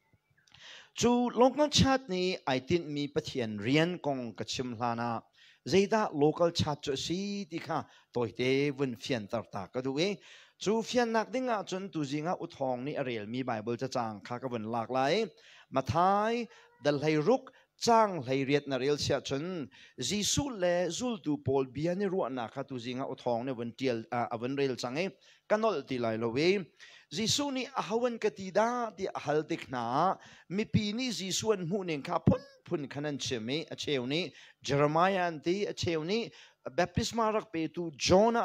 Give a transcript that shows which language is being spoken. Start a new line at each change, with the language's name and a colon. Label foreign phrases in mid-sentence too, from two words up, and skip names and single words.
Hakha Chin: chu local chat ni ai tin mi pathian rian kong ka chim hlana zeida local chat chu si ti kha toite vun fian tar ta ka du e chu fian nak dinga chun tu jinga uthong ni arel mi bible cha chang kha ka vun lak lai mathai dal hai ruk chang lai riat na rel sia chun Jesuh le zul tu pol biani ru na kha tu jinga uthong ne vun tial avan rel change kanol ti lai lo we Jesuh ni ahawan katida di ahal tikna mi pini Jesuh an mu ning kha phun khanan chemi a chewni Jeremiah anti a chewni baptisma rak pe tu Jonah